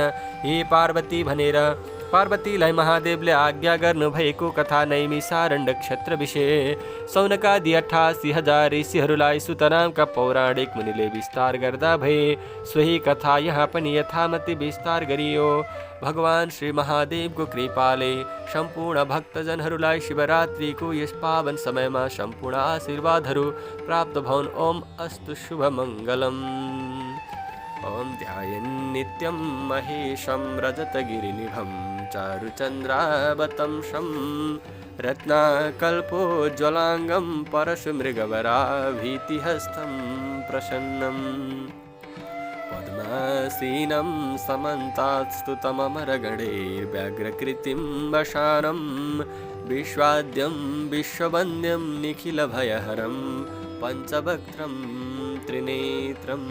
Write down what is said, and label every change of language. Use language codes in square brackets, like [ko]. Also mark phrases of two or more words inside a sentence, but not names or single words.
[ne] हे पार्वती भनेर पार्वतीलाई महादेवले आज्ञा गर्नुभएको कथा नैमिषारण्य क्षेत्र विषय सौनकादि 88,000 ऋषिहरूलाई सुत नामका पौराणिक मुनिले विस्तार गर्दा भए। सोही कथा यहाँ पनि यथामति विस्तार गरियो। भगवान श्री महादेवको कृपाले सम्पूर्ण भक्तजनहरूलाई शिवरात्रिको यस पावन समयमा सम्पूर्ण आशीर्वादहरू प्राप्त भउन्। [sa] ओम अस्तु शुभ मङ्गलम्। ओम ध्यायन् नित्यं महेशं रजतगिरिनिभं चारुचन्द्रावतंसं रत्नाकल्पोज्ज्वलाङ्गं परशुमृगवराभीतिहस्तं प्रसन्नम् पद्मासीनं समन्तात्स्तुतममरगणैर्व्याघ्रकृतिं वशानं विश्वाद्यं विश्ववन्द्यं निखिलभयहरं पञ्चवक्त्रं त्रिनेत्रम्।